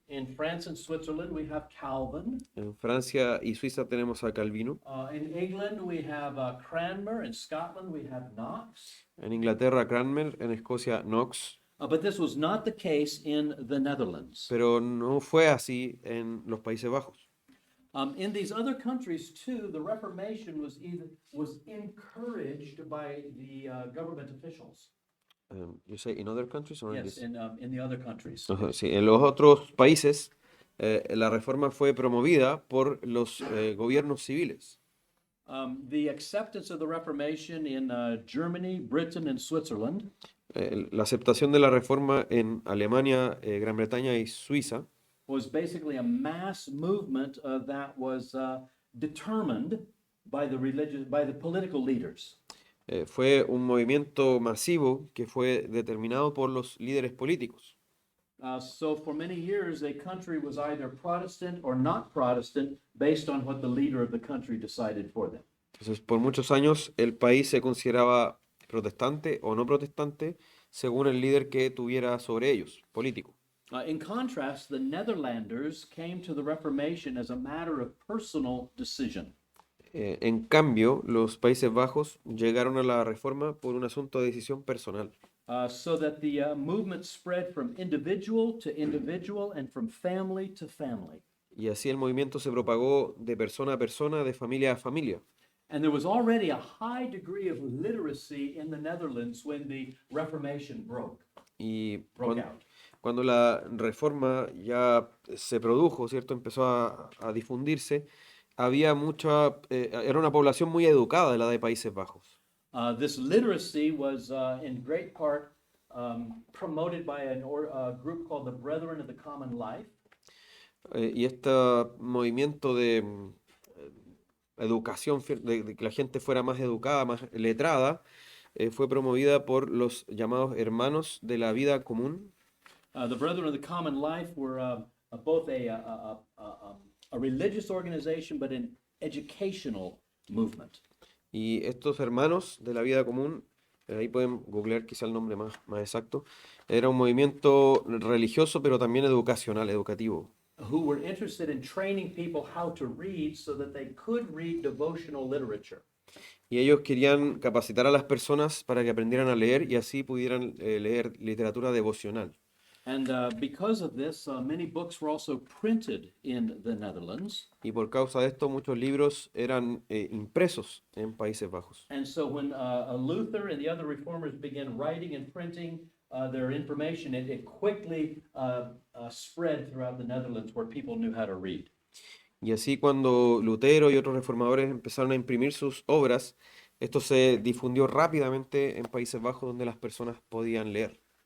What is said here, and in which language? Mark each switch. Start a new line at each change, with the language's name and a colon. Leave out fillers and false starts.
English: In France and Switzerland, we have Calvin.
Spanish: En Francia y Suiza tenemos a Calvino.
English: In England, we have Cranmer. In Scotland, we have Knox.
Spanish: En Inglaterra, Cranmer. En Escocia, Knox.
English: But this was not the case in the Netherlands.
Spanish: Pero no fue así en los Países Bajos.
English: In these other countries too, the Reformation was encouraged by the government officials. You say in other countries or in Yes, this? in the other countries.
Spanish: Sí, en los otros países la reforma fue promovida por los gobiernos civiles.
English: The acceptance of the Reformation in Germany, Britain, and Switzerland
Spanish: La aceptación de la reforma en Alemania, Gran Bretaña y Suiza
English: was basically a mass movement that was determined by the political leaders.
Spanish: fue un movimiento masivo que fue determinado por los líderes políticos.
English: So for many years, a country was either Protestant or not Protestant based on what the leader of the country decided for them.
Spanish: Entonces, por muchos años el país se consideraba protestante o no protestante según el líder que tuviera sobre ellos, político.
English: In contrast, the Netherlanders came to the Reformation as a matter of personal decision.
Spanish: En cambio, los Países Bajos llegaron a la reforma por un asunto de decisión personal.
English: So that the movement spread from individual to individual and from family to family.
Spanish: Y así el movimiento se propagó de persona a persona, de familia a familia.
English: And there was already a high degree of literacy in the Netherlands when the Reformation broke
Spanish: Y
English: out.
Spanish: cuando la reforma ya se produjo, ¿cierto? Empezó a difundirse, había era una población muy educada la de Países Bajos.
English: This literacy was in great part promoted by a group called the Brethren of the Common Life.
Spanish: Y este movimiento de educación, de que la gente fuera más educada, más letrada, fue promovida por los llamados hermanos de la vida común.
English: The Brethren of the Common Life were both a religious organization, but an educational movement.
Spanish: Y estos hermanos de la vida común, ahí pueden googlear quizá el nombre más exacto, era un movimiento religioso, pero también educacional, educativo.
English: Who were interested in training people how to read so that they could read devotional literature.
Spanish: Y ellos querían capacitar a las personas para que aprendieran a leer y así pudieran leer literatura devocional.
English: And because of this, many books were also printed in the Netherlands.
Spanish: Y por causa de esto, muchos libros eran impresos en Países Bajos.
English: And so when Luther and the other reformers began writing and printing their information, it quickly spread throughout the Netherlands where people knew how to read.
Spanish: Y así cuando Lutero y otros reformadores empezaron a imprimir sus obras, esto se difundió rápidamente en Países Bajos donde las personas podían leer.